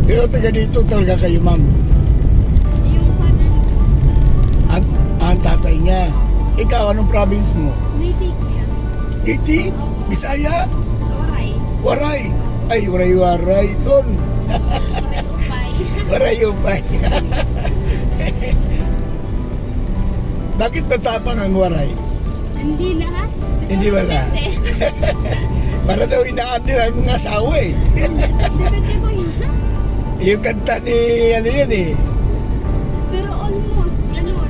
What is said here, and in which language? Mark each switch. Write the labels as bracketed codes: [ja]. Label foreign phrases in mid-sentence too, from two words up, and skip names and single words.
[tl] taga dito talaga kayo, ma'am? Yung father niyo po. Ang tatay niya. Ikaw, anong province mo? Native ko yan. Iti? Bisaya? Waray. Waray? Ay, waray-waray. Ton. Waray upay. Waray-upay. Bakit matapang ang waray? Hindi lahat. Hindi ba lahat? Depende. Para daw inaan nila ang mga asawa eh. Depende ko yan. Yung kanta ni, ano yan eh. Pero almost, ganun.